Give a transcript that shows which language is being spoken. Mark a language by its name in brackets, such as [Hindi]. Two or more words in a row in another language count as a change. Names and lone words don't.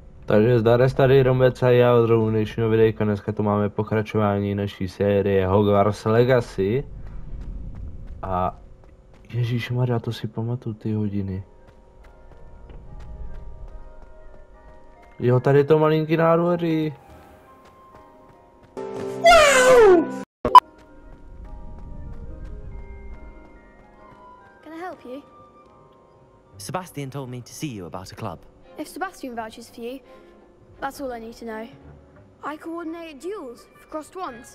[Czech] Takže Zdarec, tady Rumbec a já od dnešního videjka. Dneska tu máme pokračování naší série Hogwarts Legacy. A ježišmarja, to si pamatuju ty hodiny. Jo, tady je to malinký nádvoří. [English] Can I help you? Sebastian told me to see you about a club. If Sebastian vouches for you, that's all I need to know. I coordinate duels for crossed ones.